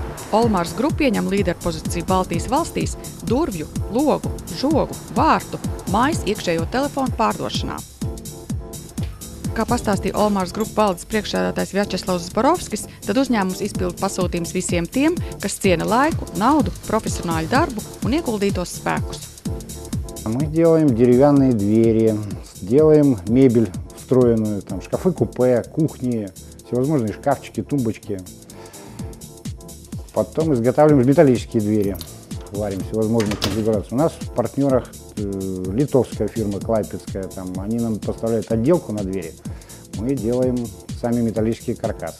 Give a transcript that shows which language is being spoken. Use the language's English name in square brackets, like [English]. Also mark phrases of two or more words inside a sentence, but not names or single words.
[Latvian] Olmars Group ieņem līderpozīciju Baltijas valstīs durvju, logu, žogu, vārtu, mājas iekšējo telefonu pārdošanā. Kā pastāstīja Olmars Group valdes priekšsēdētājs Vjačeslavs Zborovskis, tad uzņēmums izpilda pasūtījums visiem tiem, kas ciena laiku, naudu, profesionāļu darbu un ieguldītos spēkus. [Russian] Мы делаем деревянные двери, делаем мебель встроенную, там шкафы-купе, кухни, всевозможные шкафчики, тумбочки. Потом изготавливаем металлические двери, варим всевозможные конфигурации. У нас в партнерах литовская фирма, клайпедская, там, они нам поставляют отделку на двери, мы делаем сами металлические каркасы.